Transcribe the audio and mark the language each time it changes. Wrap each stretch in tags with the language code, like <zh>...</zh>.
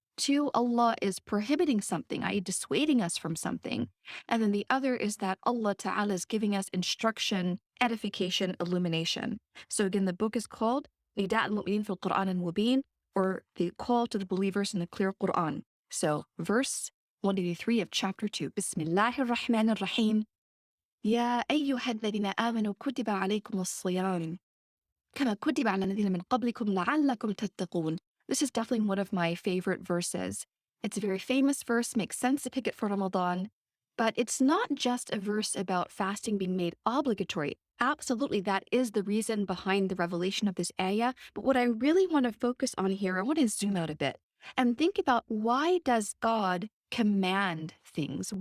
<en>Two, Allah is prohibiting something, i.e. dissuading us from something. And then the other is that Allah Ta'ala is giving us instruction, edification, illumination. So again, the book is called Nida al-Mu'mineen fil Qur'an al-Mubin, or The Call to the Believers in the Clear Qur'an. So verse 183 of chapter 2. Bismillahir Rahmanir Rahim.</en> <ar>يا أيها الذين آمنوا كتب عليكم الصيام كما كتب على الذين من قبلكم لعلكم تتقون.</ar> <en>This is definitely one of my favorite verses. It's a very famous verse, makes sense to pick it for Ramadan, but it's not just a verse about fasting being made obligatory. Absolutely, that is the reason behind the revelation of this ayah. But what I really want to focus on here, I want to zoom out a bit and think about, why does God command things?</en>